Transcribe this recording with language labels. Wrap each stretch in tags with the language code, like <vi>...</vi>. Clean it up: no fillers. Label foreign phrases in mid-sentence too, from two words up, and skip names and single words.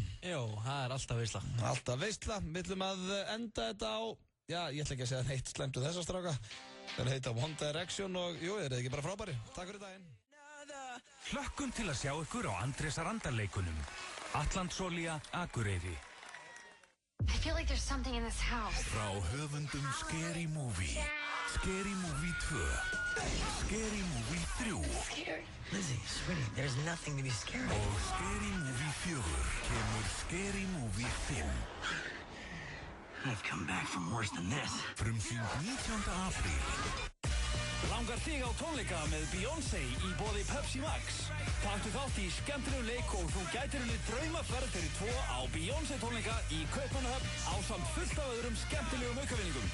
<is>Jó, það er alltaf veisla. Alltaf veisla, við ætlum að enda þetta á, já, ég ætla ekki að segja neitt slæmt þessa stráka. Það heita One Direction og jú, er þið ekki bara frábæri? Takk fyrir daginn. Hlökkum til að sjá ykkur á Andrésar Andarleikunum. Atlandsolía, Akureyri.</is> <en>I feel like there's something in this house.</en> <is>Frá höfundum Scary Movie, Scary Movie 2, Scary Movie 3.</is> <en>Lizzie, sweetie, there's nothing to be scared of.</en> <is>Og Scary Movie 4 kemur Scary Movie 5.</is> <en>I've come back from worse than this.</en> <is>Frumsýnd 19. apríl. Langar þig á tónleika með Beyoncé í boði Pepsi Max? Taktu þátt í skemmtilegum leik og þú gætir unnið draumaferð fyrir 2 á Beyoncé tónleika í Kaupmannahöfn ásamt fullt af öðrum skemmtilegum aukavinningum.</is>